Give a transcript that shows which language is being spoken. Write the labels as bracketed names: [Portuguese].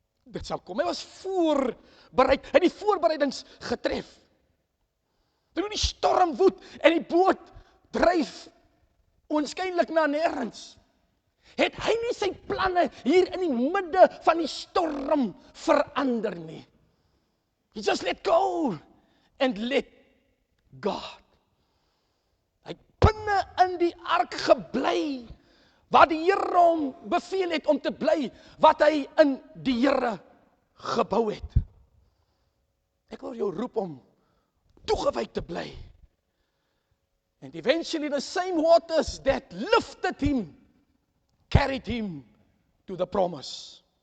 [Afrikaans] Dit sal kom. Hy was voorbereid. Hy het die voorbereidings getref. Toe die storm woed en die boot dryf onskynlik na nêrens, het hy nie sy planne hier in die midde van die storm verander nie. [English] He just let go and let God. [Afrikaans] Hy het binne in die ark gebly, waar die Here hom beveel het om te bly, wat hy in die Here gebou het. Ek wil jou roep om toegewyd te bly. [English] And eventually the same waters that lifted him, carried him to the promise.